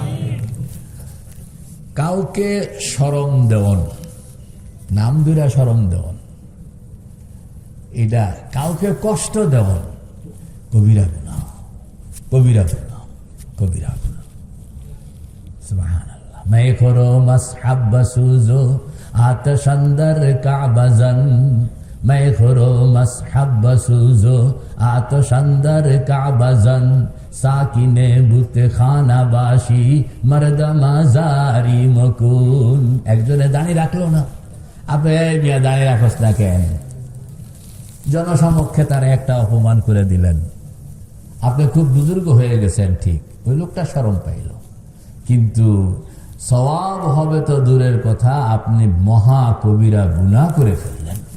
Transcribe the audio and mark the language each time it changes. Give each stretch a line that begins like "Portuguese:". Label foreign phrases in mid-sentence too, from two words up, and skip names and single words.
Bangla: কাউকে শরম দেওয়ান, নাম দুরা শরম দেওয়ান, এটা কাউকে কষ্ট দেওয়ান কবিরা গুনাহ, কবিরা গুনাহ, কবিরা গুনাহ। সুবহানাল্লাহ।
Persian: می خور و مصحف بسوز و آتش اندر کعبه زن، می خور و مصحف بسوز و آتش اندر کعبه زن، ساکن بت خانه باشی مردم آزاری مکن.
Bangla: একজনে দাঁড়িয়ে রাখলো না, আপনি মিয়া দাঁড়িয়ে রাখস না কেন? জনসমক্ষে তারা একটা অপমান করে দিলেন, আপনি খুব বুজুর্গ হয়ে গেছেন, ঠিক, ওই লোকটা শরম পাইল, কিন্তু সওয়াব হবে তো দূরের কথা, আপনি মহা কবিরা গুনাহ করে ফেললেন।